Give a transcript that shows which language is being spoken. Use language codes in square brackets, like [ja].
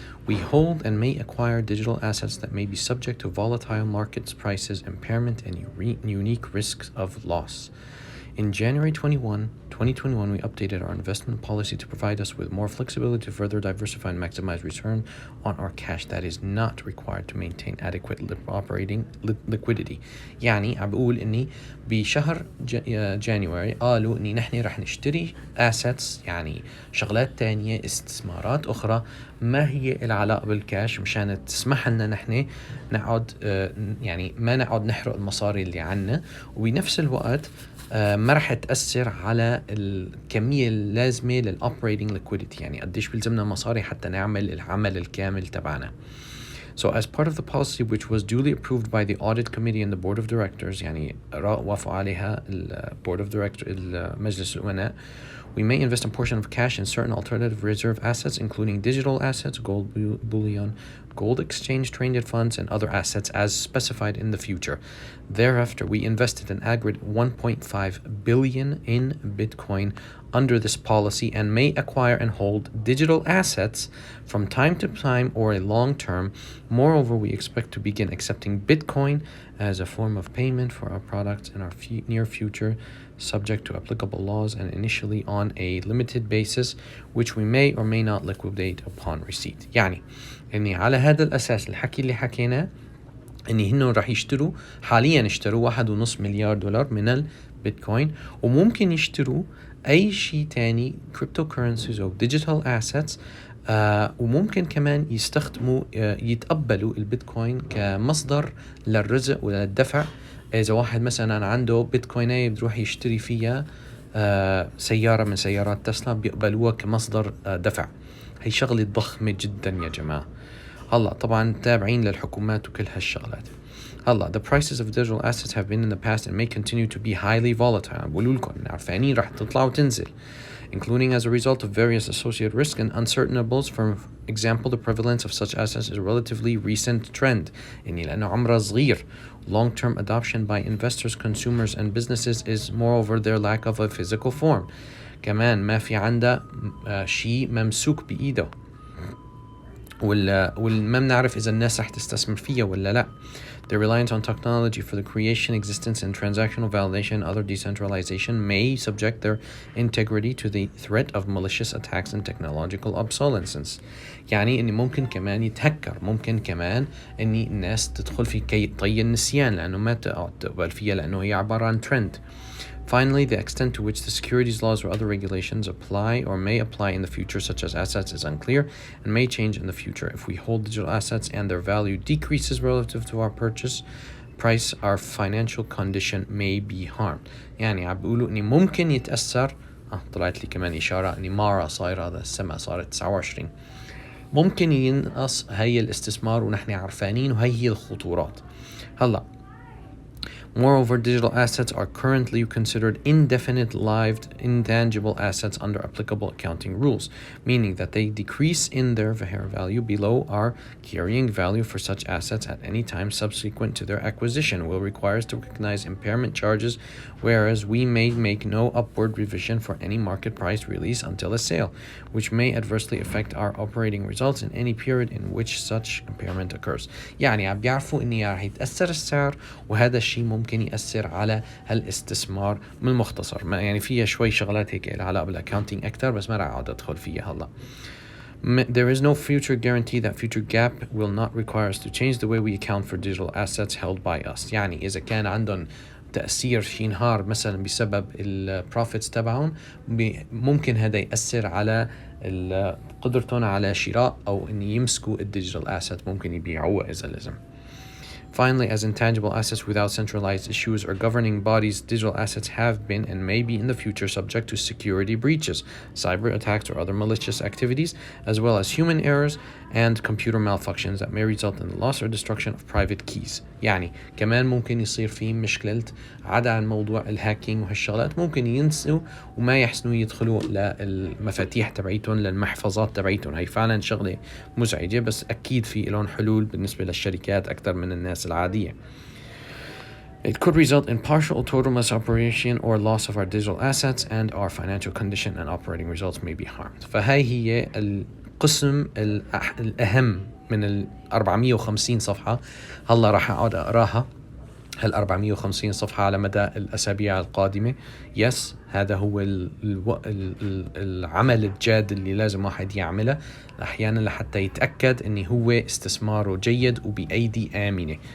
[en] We hold and may acquire digital assets that may be subject to volatile markets, prices, impairment, and unique risks of loss. In January 2021, we updated our investment policy to provide us with more flexibility to further diversify and maximize return on our cash that is not required to maintain adequate operating liquidity. [ar] يعني عم بقول اني بشهر جانيوري قالوا اني نحن رح نشتري assets، يعني شغلات تانية، استثمارات اخرى ما هي العلاقة بالكاش، مشان تسمح لنا نحن نقعد يعني ما نقعد نحرق المصاري اللي عنا، وبنفس الوقت ما رح تأثر على الكمية اللازمة لل [en] operating liquidity، [ar] يعني قديش بيلزمنا مصاري حتى نعمل العمل الكامل تبعنا. [en] So as part of the policy which was duly approved by the audit committee and the board of directors، [ar] يعني وافقوا عليها [en] board of directors [ar] مجلس الأمناء، [en] we may invest a portion of cash in certain alternative reserve assets, including digital assets, gold bullion, gold exchange traded funds, and other assets as specified in the future. Thereafter, we invested an aggregate 1.5 billion in Bitcoin under this policy and may acquire and hold digital assets from time to time or a long term. Moreover, we expect to begin accepting Bitcoin as a form of payment for our products in our near future, subject to applicable laws and initially on a limited basis, which we may or may not liquidate upon receipt. [ar] يعني اني على هذا الاساس الحكي اللي حكيناه اني هنو راح يشتروا، حاليا اشتروا 1.5 مليار دولار من البيتكوين، وممكن يشتروا اي شيء تاني كريبتو كورنسيز او ديجيتال اسيتس، وممكن كمان يستخدموا يتقبلوا البيتكوين كمصدر للرزق وللدفع. اذا واحد مثلا عنده بيتكوينية بيروح يشتري فيها سيارة من سيارات تسلا، بيقبلوها كمصدر دفع. هي شغلة ضخمة جدا يا جماعة. هلا طبعا تابعين للحكومات وكل هالشغلات. [en] هلا the prices of digital assets have been in the past and may continue to be highly volatile. [ar] بقول لكم عارفين راح تطلع وتنزل, [en] including as a result of various associated risks and uncertainables. For example, the prevalence of such assets is a relatively recent trend, [ar] يعني لأنه عمره صغير. [en] Long-term adoption by investors, consumers and businesses is moreover their lack of a physical form. [ar] كمان ما في عنده شيء ممسوك بإيده, وما بنعرف إذا الناس رح تستثمر فيها ولا لا. [en] The reliance on technology for the creation, existence, and transactional validation and other decentralization may subject their integrity to the threat of malicious attacks and technological obsolescence. [ar] يعني إني ممكن كمان يتهكر, ممكن كمان إني الناس تدخل في طي النسيان لأنه ما تقبل فيها لأنه هي عبارة عن trend. [en] Finally, the extent to which the securities laws or other regulations apply or may apply in the future, such as assets, is unclear and may change in the future. If we hold digital assets and their value decreases relative to our purchase price, our financial condition may be harmed. [ar] يعني عم بيقولوا إني ممكن يتأثر. طلعت لي كمان إشارة إني مارا صاير هذا السماء صارت 29. ممكن ينقص هي الاستثمار ونحن عارفانين, وهي هي الخطورات. هلا [en] Moreover, digital assets are currently considered indefinite-lived intangible assets under applicable accounting rules, meaning that they decrease in their fair value below our carrying value for such assets at any time subsequent to their acquisition will require us to recognize impairment charges, whereas we may make no upward revision for any market price release until a sale, which may adversely affect our operating results in any period in which such impairment occurs. [ar] يعني عم بيعرفوا اني راح يتأثر السعر، وهذا الشيء ممكن يأثر على هالاستثمار. من المختصر ما يعني فيها شوي شغلات هيك لها علاقة بالاكاونتينج اكثر، بس ما راح اقعد ادخل فيها هلا. [en] There is no future guarantee that future gap will not require us to change the way we account for digital assets held by us. [ar] يعني إذا كان عندهم تأثير شي نهار مثلا بسبب البروفيتس تبعهم، ممكن هذا يأثر على قدرتهم على شراء أو إن يمسكوا الديجيتال asset، ممكن يبيعوه إذا لازم. [en] Finally, as intangible assets without centralized issues or governing bodies, digital assets have been and may be in the future subject to security breaches, cyber attacks, or other malicious activities, as well as human errors and computer malfunctions that may result in the loss or destruction of private keys. [ar] يعني كمان ممكن يصير في مشكلة عدا عن موضوع الهاكينج وهالشغلات، ممكن ينسوا وما يحسنوا يدخلوا للمفاتيح تبعيتهم للمحفظات تبعيتهم. هي فعلا شغلة مزعجة، بس أكيد في لهم حلول بالنسبة للشركات أكثر من الناس العادية. [en] It could result in partial or total misoperation or loss of our digital assets, and our financial condition and operating results may be harmed. [ar] فهاي هي القسم الأهم من 450 صفحة. هلا راح أقعد أقراها 450 صفحة على مدى الأسابيع القادمة. يس، هذا هو العمل الجاد اللي لازم واحد يعمله أحيانا لحتى يتأكد أنه هو استثماره جيد وبأيدي آمنة.